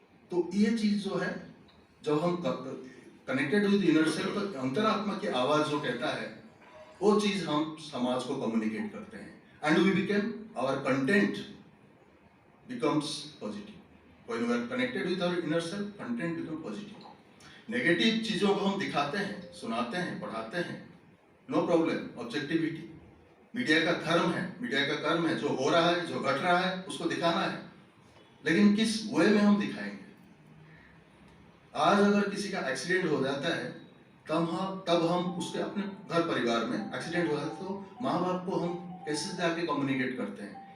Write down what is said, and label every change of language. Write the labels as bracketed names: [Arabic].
[Hindi] तो ये चीज जो है, जब हम [English] connected with inner self, [Hindi] तो अंतरात्मा की आवाज जो कहता है वो चीज हम समाज को कम्युनिकेट करते हैं [English] And we became our content becomes positive. When we are connected with our inner self, content becomes positive. [Hindi] Negative चीजों को हम दिखाते हैं, सुनाते हैं, पढ़ाते हैं, नो प्रॉब्लम, ऑब्जेक्टिविटी मीडिया का धर्म है, मीडिया का कर्म है। जो हो रहा है, जो घट रहा है, उसको दिखाना है, लेकिन किस वे में हम दिखाएंगे। आज अगर किसी का एक्सीडेंट हो जाता है तब हम उसके अपने घर परिवार में एक्सीडेंट हो जाता है तो माँ बाप को हम कैसे जाके कम्युनिकेट करते हैं?